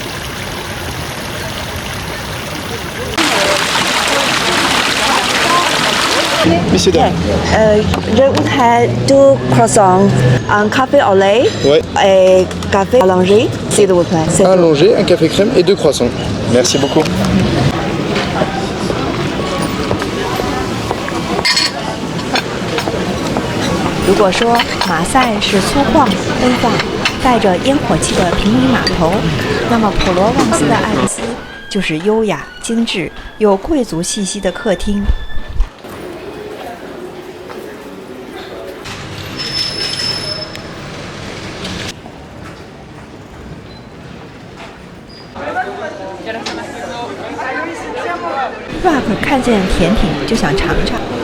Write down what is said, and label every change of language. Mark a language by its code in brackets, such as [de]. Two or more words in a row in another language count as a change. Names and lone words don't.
[fr] Messieurs, dames. Je voudrais 2 croissants, un café au lait Ouais. et café allongé, s'il vous plaît. C'est Un tout. allongé, un café crème et 2 croissants. Merci beaucoup. [zh] 如果说马赛是粗犷奔放、带着烟火气的平民码头，那么普罗旺斯的艾克斯就是优雅、精致、有贵族气息的客厅。Rock 看见甜品就想尝尝。